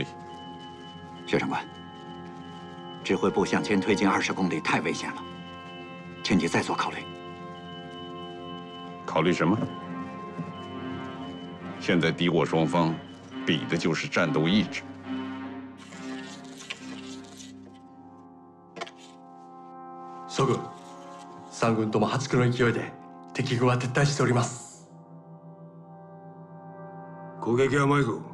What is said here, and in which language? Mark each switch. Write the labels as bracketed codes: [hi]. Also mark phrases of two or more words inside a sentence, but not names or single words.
[zh] 薛长官，指挥部向前推进20公里太危险了，请你再做考虑。考虑什么？现在敌我双方比的就是战斗意志。 [ja] 諸軍、3軍とも破竹の勢いで敵軍は撤退しております。攻撃は甘いぞ。